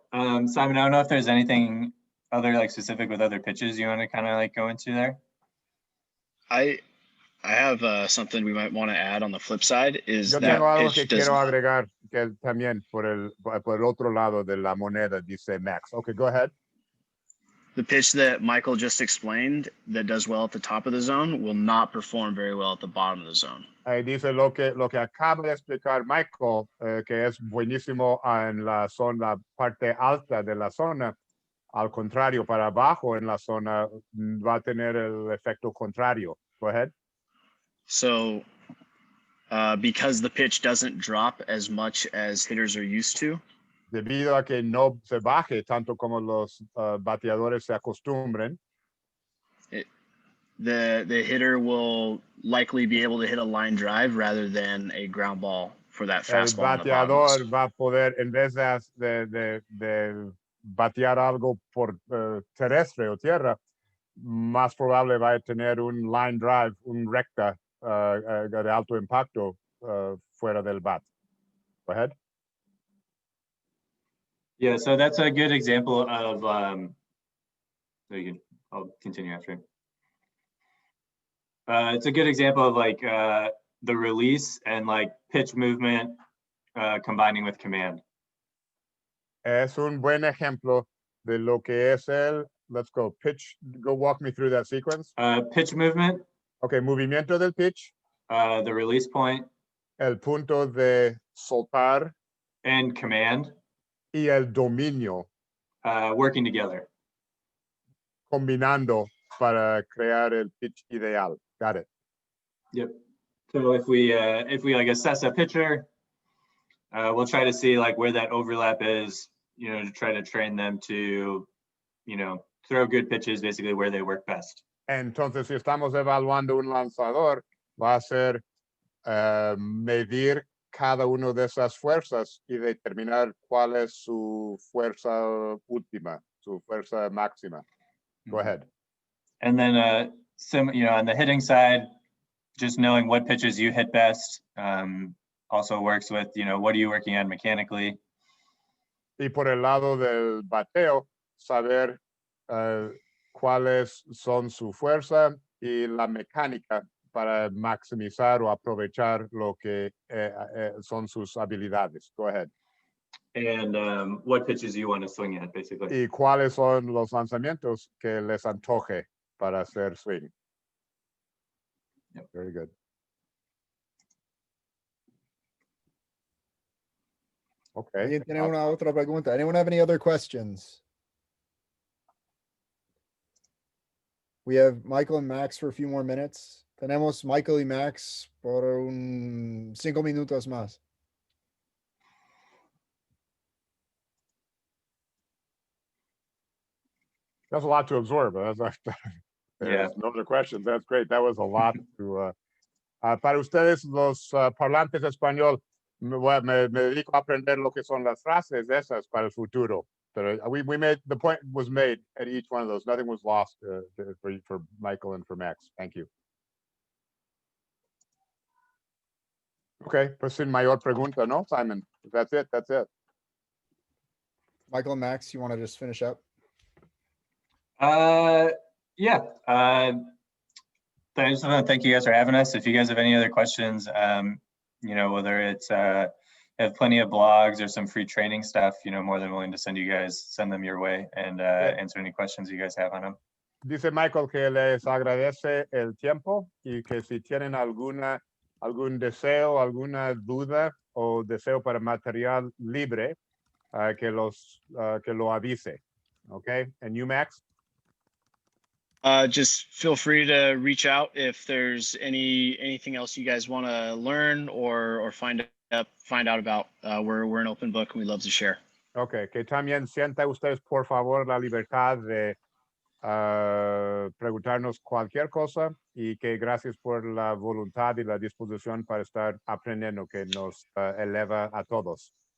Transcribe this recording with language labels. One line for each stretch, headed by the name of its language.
English: Simon, I don't know if there's anything other like specific with other pitches you want to kind of like go into there. I have something we might want to add on the flip side is
Spanish: Yo
English: that
Spanish: tengo algo que
English: pitch does
Spanish: quiero agregar que también por el otro lado de la moneda, dice Max.
English: Okay, go ahead. the pitch that Michael just explained that does well at the top of the zone will not perform very well at the bottom of the zone.
Spanish: Ahí dice lo que acaba de explicar Michael, que es buenísimo en la zona, parte alta de la zona. Al contrario, para abajo en la zona va a tener el efecto contrario.
English: Go ahead. So because the pitch doesn't drop as much as hitters are used to,
Spanish: Debido a que no se baje tanto como los bateadores se acostumbren,
English: the hitter will likely be able to hit a line drive rather than a ground ball for that fastball.
Spanish: El bateador va a poder, en vez de batear algo por terrestre o tierra, más probable va a tener un line drive, un recta de alto impacto fuera del bat.
English: Go ahead. Yeah, so that's a good example of, I'll continue after. It's a good example of like the release and like pitch movement combining with command.
Spanish: Es un buen ejemplo de lo que es
English: let's go, pitch, go walk me through that sequence. Pitch movement.
Spanish: Okay, movimiento del pitch.
English: The release point.
Spanish: El punto de soltar.
English: And command.
Spanish: Y el dominio.
English: Working together.
Spanish: Combinando para crear el pitch ideal.
English: Got it. Yep. So if we like assess a pitcher, we'll try to see like where that overlap is, you know, to try to train them to, you know, throw good pitches basically where they work best.
Spanish: Entonces, si estamos evaluando un lanzador, va a ser medir cada uno de esas fuerzas y determinar cuál es su fuerza última, su fuerza máxima.
English: Go ahead. And then, you know, on the hitting side, just knowing what pitches you hit best also works with, you know, what are you working on mechanically?
Spanish: Y por el lado del bateo, saber cuáles son su fuerza y la mecánica para maximizar o aprovechar lo que son sus habilidades.
English: Go ahead. And what pitches you want to swing at, basically.
Spanish: Y cuáles son los lanzamientos que les antoje para hacer swing.
English: Yep. Very good. Okay.
Spanish: ¿Tiene una otra pregunta?
English: Anyone have any other questions? We have Michael and Max for a few more minutes.
Spanish: Tenemos Michael y Max por 5 minutos más.
English: That's a lot to absorb. Yeah. No other questions. That's great. That was a lot to.
Spanish: Para ustedes, los parlantes español, me dedico a aprender lo que son las frases esas para el futuro.
English: Pero we made, the point was made at each one of those. Nothing was lost for Michael and for Max. Thank you.
Spanish: Okay, pues sin mayor pregunta, ¿no, Simon?
English: That's it, that's it. Michael and Max, you want to just finish up? Yeah. I just want to thank you guys for having us. If you guys have any other questions, whether it's have plenty of blogs or some free training stuff, more than willing to send them your way and answer any questions you guys have on them.
Spanish: Dice Michael que les agradece el tiempo y que si tienen algún deseo, alguna duda o deseo para material libre, que lo avise.
English: Okay, and you, Max? Just feel free to reach out if there's anything else you guys want to learn or find out about. We're an open book and we love to share.
Spanish: Okay, que también sienta ustedes por favor la libertad de preguntarnos cualquier cosa y que gracias por la voluntad y la disposición para estar aprendiendo, que nos eleva a todos.